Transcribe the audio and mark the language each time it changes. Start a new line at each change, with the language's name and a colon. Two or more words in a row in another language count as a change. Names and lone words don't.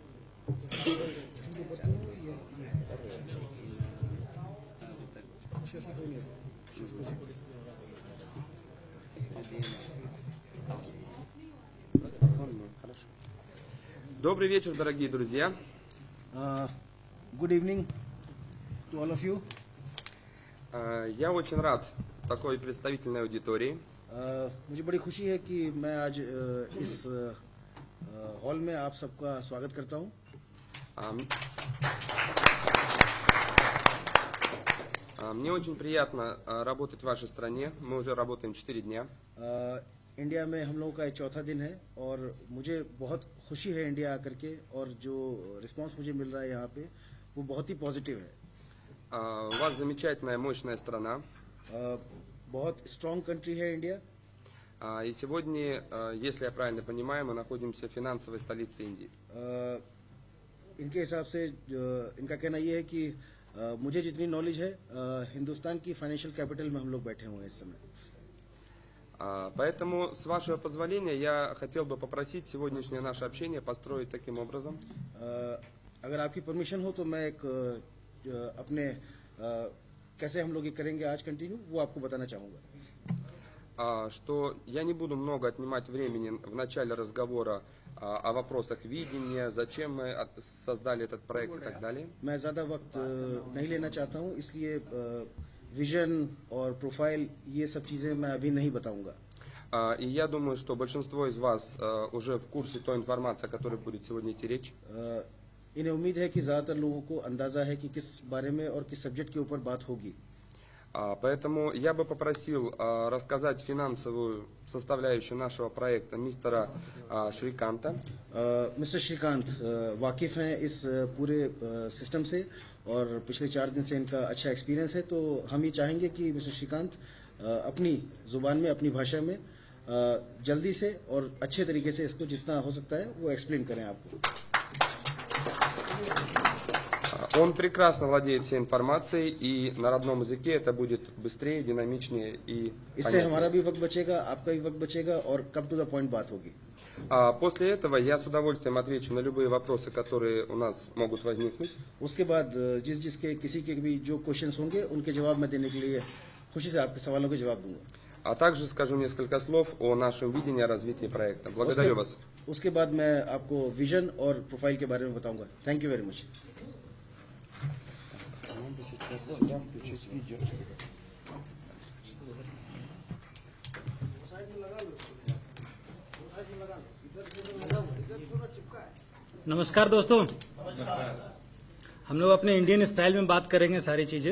Russian: Сейчас никого нет. Сейчас Хорошо. Добрый вечер, дорогие друзья.
English: Good evening to all of you.
Russian: Я очень рад такой представительной аудитории.
Hindi: मुझे बड़ी खुशी है कि मैं आज इस हॉल में आप सबका स्वागत करता हूं।
Russian: Мне очень приятно работать в вашей стране. Мы уже работаем 4 дня.
Hindi: इंडिया में हम लोगों का ये चौथा दिन है और मुझे बहुत खुशी है इंडिया आकर के, और जो रिस्पांस मुझे मिल रहा है यहाँ पे वो बहुत ही पॉजिटिव है।
Russian: У вас замечательная, мощная страна.
Hindi: बहुत
English: strong country
Hindi: है इंडिया।
Russian: И сегодня, если я правильно понимаю, мы находимся в финансовой столице Индии.
Hindi: इनके हिसाब से इनका कहना यह है कि मुझे जितनी नॉलेज है हिंदुस्तान की
English: financial capital
Hindi: में हम लोग बैठे हुए हैं इस समय।
Russian: Поэтому, с вашего позволения, я хотел бы попросить сегодняшнее наше общение построить таким образом.
Hindi: अगर आपकी परमिशन हो तो मैं एक अपने कैसे हम लोग ये करेंगे आज कंटिन्यू वो आपको बताना चाहूँगा।
Russian: Что я не буду много отнимать времени в начале разговора о вопросах видения, зачем мы создали этот проект и так далее.
Hindi: मैं ज़्यादा वक्त नहीं लेना चाहता हूँ, इसलिए विजन और प्रोफाइल ये सब चीज़ें मैं अभी नहीं बताऊँगा।
Russian: И я думаю, что большинство из вас уже в курсе той информации, о которой будет сегодня идти речь.
Hindi: इन्हें उम्मीद है कि ज़्यादातर लोगों को अंदाज़ा है कि किस बारे में और किस सब्जेक्ट के ऊपर बात होगी।
Russian: Поэтому я бы попросил рассказать финансовую составляющую нашего проекта мистера Шриканта.
Hindi: मिस्टर श्रीकांत वाकिफ हैं इस पूरे सिस्टम से और पिछले 4 दिन से इनका अच्छा एक्सपीरियंस है, तो हम ये चाहेंगे कि मिस्टर श्रीकांत अपनी जुबान में, अपनी भाषा में जल्दी से और अच्छे तरीके से इसको जितना हो सकता है वो एक्सप्लेन करें आपको।
Russian: Он прекрасно владеет всей информацией, и на родном языке это будет быстрее, динамичнее и
Hindi: इससे हमारा भी वक्त बचेगा, आपका भी वक्त बचेगा और
English: come to the point
Hindi: बात होगी।
Russian: После этого я с удовольствием отвечу на любые вопросы, которые у нас могут возникнуть.
Hindi: उसके बाद जिसके किसी के भी जो क्वेश्चंस होंगे उनके जवाब मैं देने के लिए खुशी से आपके सवालों के जवाब दूंगा।
Russian: А также скажу несколько слов о нашем видении развития проекта. Благодарю вас.
Hindi: उसके बाद मैं आपको विजन और प्रोफाइल के बारे में बताऊंगा।
English: thank you very much.
Hindi: नमस्कार दोस्तों, हम लोग अपने
English: Indian style
Hindi: में बात करेंगे सारी चीजें।